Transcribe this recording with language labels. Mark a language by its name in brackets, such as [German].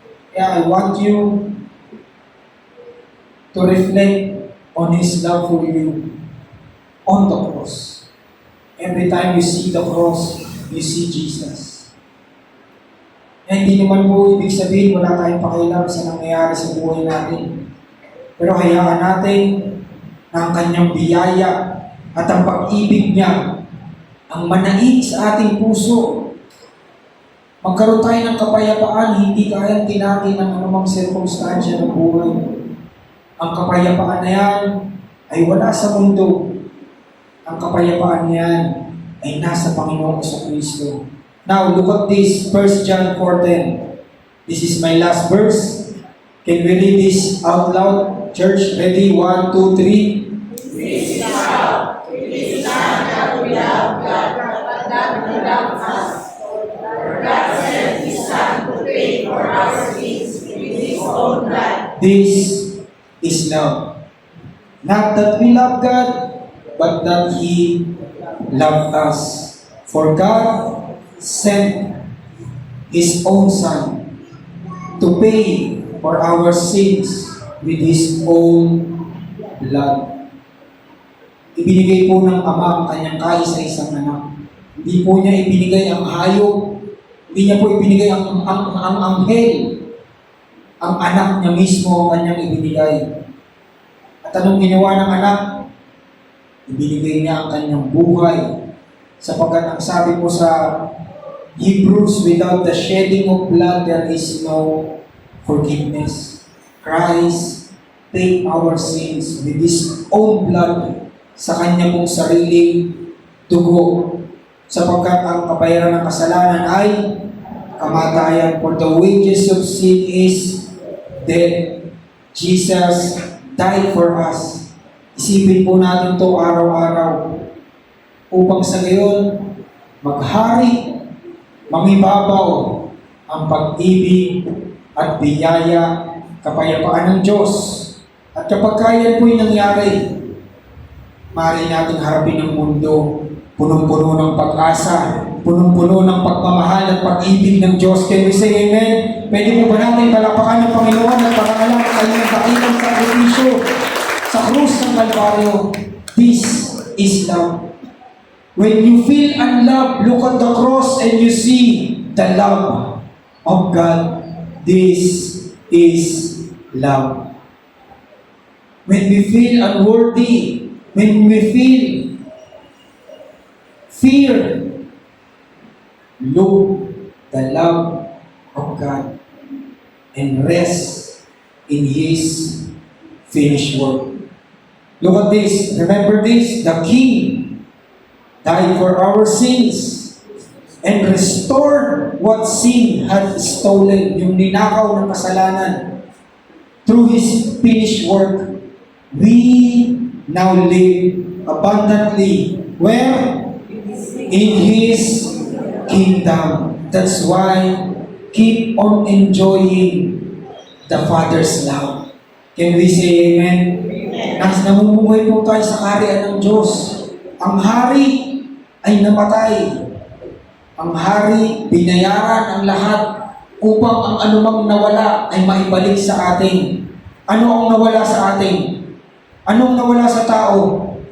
[English] Kaya I want you to reflect on His love for you on the cross. Every time you see the cross, you see Jesus. [Filipino] Hindi naman po ibig sabihin wala tayong pakialam sa nangyayari sa buhay natin. Pero hayaan natin na ang kanyang biyaya at ang pag-ibig niya ang manaig sa ating puso. Magkaroon tayo ng kapayapaan, hindi kayang tinakin ng anumang sirkumstansya ng buhay. Ang kapayapaan na yan ay wala sa mundo. Ang kapayapaan niyan ay nasa Panginoong Kristo. [English] Now, look at this, 1 John 4:10. This is my last verse. Can we read this out loud? Church, ready? 1, 2, 3. This is how it is not that we love God, but that He loved us. For God sent His Son to pay for our sins with His own blood. This is love. Not that we love God, but that He loved us. For God sent His own Son to pay for our sins with His own blood. [Filipino] Ibinigay po ng Ama ang kanyang kaisa-isang anak. Hindi po niya ibinigay ang hayop. Hindi niya po ibinigay ang anghel. Ang anak niya mismo ang kanyang ibinigay. At anong ginawa ng anak? Ibinigay niya ang kanyang buhay. Sapagkat ang sabi po sa [English] Hebrews, without the shedding of blood, there is no forgiveness. Christ paid our sins with His own blood [Filipino] sa Kanya pong sariling dugo. Sapagkat ang kabayaran ng kasalanan ay kamatayan. [English] For the wages of sin is death. Jesus died for us. [Filipino] Isipin po natin ito araw-araw upang sa gayon maghari, mangibabaw ang pag-ibig at biyaya, kapayapaan ng Diyos. At kapag kaya po'y nangyari, maaari natin harapin ang mundo, punong-puno ng pag-asa, punong-puno ng pagmamahal at pag-ibig ng Diyos. [English] Can we say amen? [Filipino] Pwede mo ba natin palapakan ng Panginoon at parangalan ang kanyang dakitang sakripisyo sa krus ng Kalbaryo? [English] This is love. When you feel unloved, look at the cross and you see the love of God. This is love. When we feel unworthy, when we feel fear, look the love of God and rest in His finished work. Look at this. Remember this. The King died for our sins and restored what sin had stolen, [Filipino] yung ninakaw ng kasalanan. [English] Through His finished work, we now live abundantly. Where? In His kingdom. That's why keep on enjoying the Father's love. Can we say amen? [Filipino] Nas namumuhay po tayo sa kaharian ng Diyos. Ang hari ay namatay. Ang hari, binayaran ang lahat upang ang anumang nawala ay maibalik sa atin. Ano ang nawala sa atin? Anong nawala sa tao?